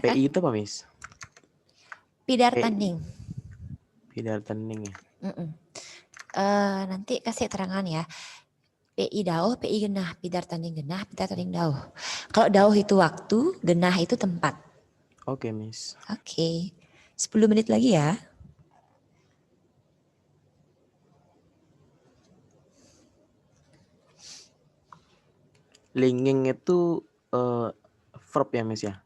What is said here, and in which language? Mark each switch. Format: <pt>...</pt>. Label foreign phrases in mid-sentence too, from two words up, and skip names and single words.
<id>PI itu apa, Miss? Pidar PI. tanding. Pidar tanding ya. Nanti kasih terangan ya.</id> <ban>PI dauh, PI genah, pidar tanding genah, pidar tanding dauh.</ban> <id>Kalau dauh itu waktu, genah itu tempat. Oke, Miss. Oke. 10 menit lagi ya. Linging itu verb ya, Miss ya?</id>